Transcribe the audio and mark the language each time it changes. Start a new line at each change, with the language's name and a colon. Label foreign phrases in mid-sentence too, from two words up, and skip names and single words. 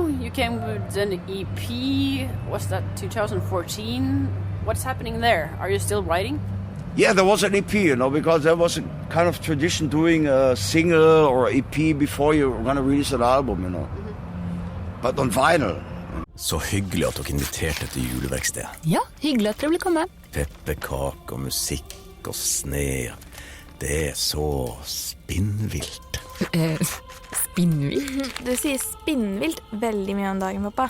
English: You came with an EP. Was that 2014? What's happening there? Are you still writing? Yeah, there was an EP, you know, because there was a kind of tradition doing a single or EP before you're going to release an album, you know. But on vinyl.
Norwegian: Så hyggelig at dere inviterte til juleverksted. Ja, hyggelig at dere vil komme. Pepperkake og musikk og sne. Det så spinnvilt. Spinnvilt? Du sier spinnvilt veldig mye om dagen, pappa.